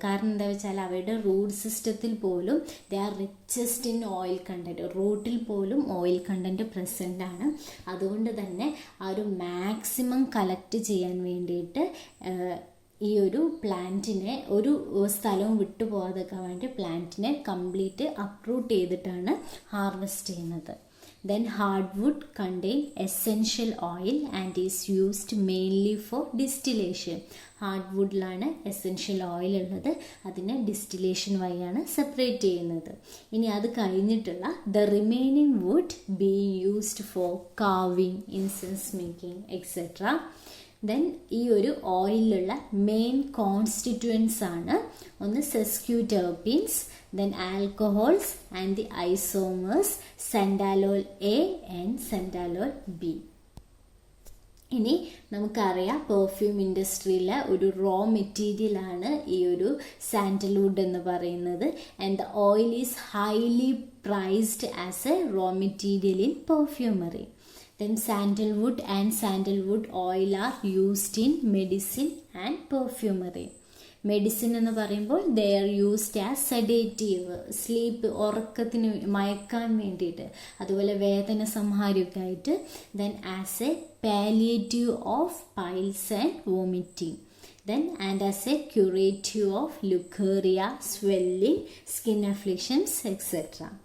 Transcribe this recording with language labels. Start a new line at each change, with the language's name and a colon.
Malayalam: കാരണം എന്താ വെച്ചാൽ അവരുടെ റൂട്ട് സിസ്റ്റത്തിൽ പോലും
English: they are richest in oil content,
Malayalam: റൂട്ടിൽ പോലും ഓയിൽ കണ്ടന്റ് പ്രസൻ്റ് ആണ്. അതുകൊണ്ട് തന്നെ ആ ഒരു മാക്സിമം കളക്ട് ചെയ്യാൻ വേണ്ടിയിട്ട് ഈ ഒരു പ്ലാന്റിനെ ഒരു സ്ഥലവും വിട്ടുപോകാതെക്കാൻ വേണ്ടി പ്ലാന്റിനെ കംപ്ലീറ്റ് അപ്രൂട്ട് ചെയ്തിട്ടാണ് ഹാർവെസ്റ്റ് ചെയ്യുന്നത്.
English: Then hardwood contain essential oil and is used mainly for distillation.
Malayalam: ഹാർഡ്വുഡിലാണ് essential oil ഉള്ളത്, അതിനെ ഡിസ്റ്റിലേഷൻ വഴിയാണ് സെപ്പറേറ്റ് ചെയ്യുന്നത്. ഇനി അത് കഴിഞ്ഞിട്ടുള്ള
English: The remaining wood being used for carving, incense making etcetera.
Malayalam: Then ഈ ഒരു ഓയിലുള്ള മെയിൻ കോൺസ്റ്റിറ്റ്യുവൻസ് ആണ് ഒന്ന് സെസ്ക്യൂടെർപീൻസ്,
English: then alcohols and the isomers sandalol A and sandalol B.
Malayalam: ഇനി നമുക്കറിയാം പെർഫ്യൂം ഇൻഡസ്ട്രിയിലെ ഒരു റോ മെറ്റീരിയൽ ആണ് ഈ ഒരു സാൻഡൽവുഡ് എന്ന് പറയുന്നത്.
English: And the oil is highly prized as a raw material in perfumery. Then sandalwood and sandalwood oil are used in medicine and perfumery.
Malayalam: Medicine എന്ന് പറയുമ്പോൾ
English: they are used as sedative,
Malayalam: sleep, ഉറക്കത്തിന് മയക്കാൻ വേണ്ടിയിട്ട്, അതുപോലെ വേദന സംഹാരമൊക്കെ ആയിട്ട്.
English: Then as a palliative of piles and vomiting. Then and as a curative of leucorrhoea, swelling, skin afflictions etcetera.